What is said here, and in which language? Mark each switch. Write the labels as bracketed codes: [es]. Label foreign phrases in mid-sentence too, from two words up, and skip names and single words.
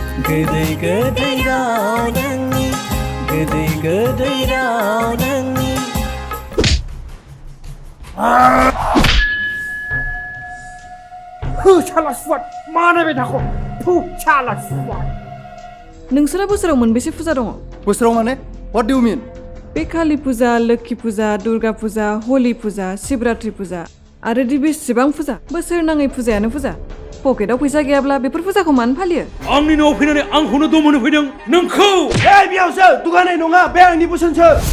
[brx] गोदै गोदै राव नोंनि गोदै गोदै राव नोंनि साला सुवाद मा नायबाय थाख' साला सुवाद नोंसोरा बोसोराव मोनबेसे फुजा दङ बोसोराव माने [en] What do you mean [brx] बे काली फुजा लोक्षि फुजा दुर्गा फुजा होली फुजा शिवरात्रि फुजा आरो दि बेसेबां फुजा बोसोर नाङै फुजायानो फुजा पकेटाव फैसा गैयाब्ला बेफोर फुजाखौ मानो फालियो आंनि न'आव फैनानै आंखौनो दमनो फैदों नोंखौ बेयावसो दुगानाय नङा बे आंनि बोसोनसो